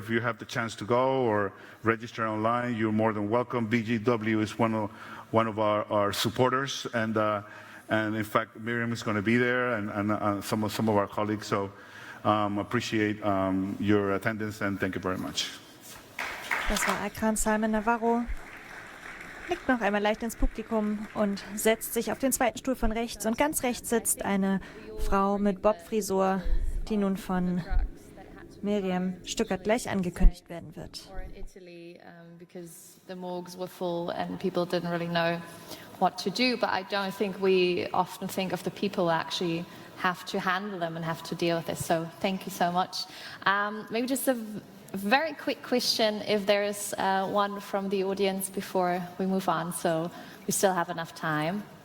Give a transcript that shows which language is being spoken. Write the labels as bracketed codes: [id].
[en] If you have the chance to go or register online, you're more than welcome. BGW is one of our supporters, and in fact, Miriam is going to be there, and some of our colleagues. So appreciate your attendance, and thank you very much. [de] Das war Acran Salmen-Navarro. Blickt noch einmal leicht ins Publikum und setzt sich auf den zweiten Stuhl von rechts. Und ganz rechts sitzt eine Frau mit Bobfrisur, die nun von Miriam Stuckert gleich angekündigt werden wird. [en] Because the morgues were full and people didn't really know what to do, but I don't think we often think of the people who actually have to handle them and have to deal with this. So thank you so much. Maybe just a very quick question if there is one from the audience before we move on, so we still have enough time.